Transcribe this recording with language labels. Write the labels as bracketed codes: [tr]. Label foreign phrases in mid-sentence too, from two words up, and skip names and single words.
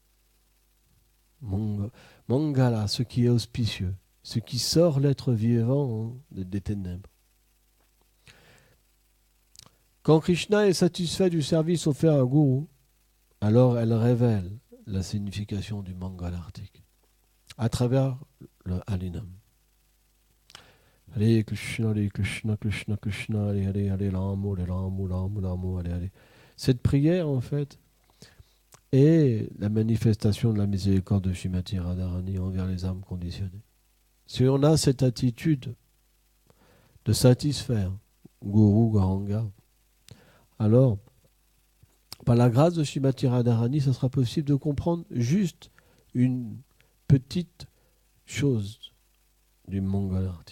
[fr] Mangala, ce qui est auspicieux, ce qui sort l'être vivant des ténèbres. Quand Krishna est satisfait du service offert à un gourou, alors elle révèle la signification du Mongol Arctique à travers le Harinam. Hare Krishna, Krishna Krishna, Hare Hare, Hare Rama, Hare Hare. Cette prière, en fait, est la manifestation de la miséricorde de Srimati Radharani envers les âmes conditionnées. Si on a cette attitude de satisfaire Guru Gauranga, alors, par la grâce de Srimati Radharani, ça sera possible de comprendre juste une petite chose du Mongol Arti.